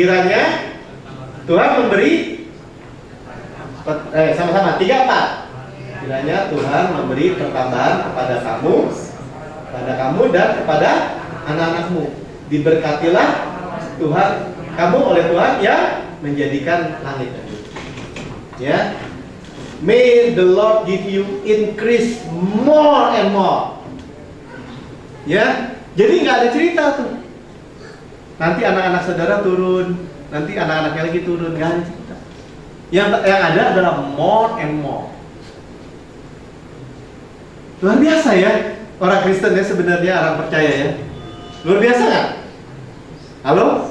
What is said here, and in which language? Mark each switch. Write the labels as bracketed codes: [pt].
[id] Kiranya Tuhan memberi, sama-sama 3-4. Kiranya Tuhan memberi pertambahan kepada kamu dan kepada anak-anakmu. Diberkatilah Tuhan, kamu oleh Tuhan yang menjadikan langit dan bumi. [en] Ya, may the Lord give you increase more and more. [id] Ya, jadi nggak ada cerita tuh. Nanti anak-anak saudara turun, nanti anak-anaknya lagi turun, nggak ada cerita. Yang ada adalah [en] more and more. [id] Luar biasa ya, orang Kristen ya sebenarnya, orang percaya ya. Luar biasa nggak? Halo?